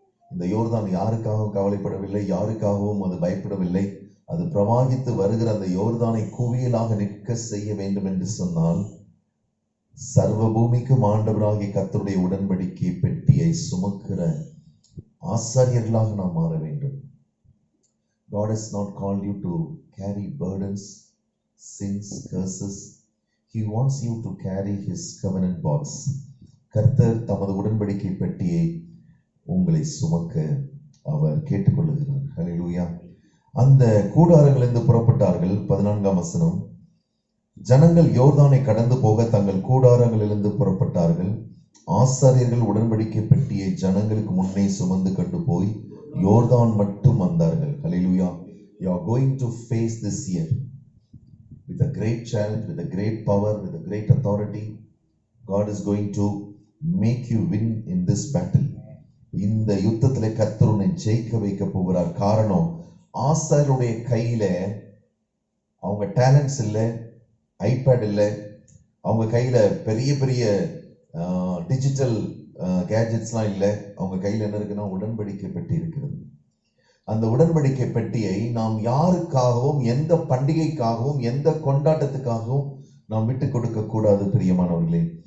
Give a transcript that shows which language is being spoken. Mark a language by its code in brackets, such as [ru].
[ta] இந்த யோர்தான் யாருக்காகவும் கவலைப்படவில்லை, யாருக்காகவும் அது பயப்படவில்லை. அது பிரவாகித்து வருகிற அந்த யோர்தானை குவியலாக நிற்க செய்ய வேண்டும் என்று சொன்னால், சர்வ பூமிக்கும் ஆண்டவராகிய கர்த்தருடைய உடன்படிக்கை பெட்டியை சுமக்கிற ஆசாரியர்களாக நாம் மாற வேண்டும். [en] God has not called you to carry burdens, sins, curses. He wants you to carry his covenant box. [ta] கர்த்தர் தமது உடன்படிக்கை பெட்டியை உங்களை சுமக்க அவர் கேட்டுக்கொள்ளுகிறார். ஹல்லேலூயா. அந்த கூடாரங்களிலிருந்து புறப்பட்டார்கள். 14ஆம் வசனம், ஜனங்கள் யோர்தானை கடந்து போக தங்கள் கூடாரங்களிலிருந்து புறப்பட்டார்கள். ஆசாரியர்கள் உடன்படிக்கை பெட்டியை ஜனங்களுக்கு முன்னே சுமந்து கொண்டு போய் யோர்தான் மட்டும் வந்தார்கள். ஹல்லேலூயா. [en] You are going to face this year with a great challenge, with a great power, with a great authority. God is going to make you win in this battle. [ta] இந்த யுத்தத்திலே கர்த்தர் உன்னை ஜெயிக்க வைக்க போகிறார். காரணம், ஆசாரியருடைய கையில அவங்க டேலண்ட்ஸ் இல்லை, ஐபேட் இல்லை, அவங்க கையில பெரிய பெரிய டிஜிட்டல் கேஜெட்ஸ்லாம் இல்லை. அவங்க கையில் என்ன இருக்குன்னா உடன்படிக்கை பெட்டி இருக்கிறது. அந்த உடன்படிக்கை பெட்டியை நாம் யாருக்காகவும், எந்த பண்டிகைக்காகவும், எந்த கொண்டாட்டத்துக்காகவும் நாம் விட்டு கொடுக்க கூடாது பிரியமானவர்களே.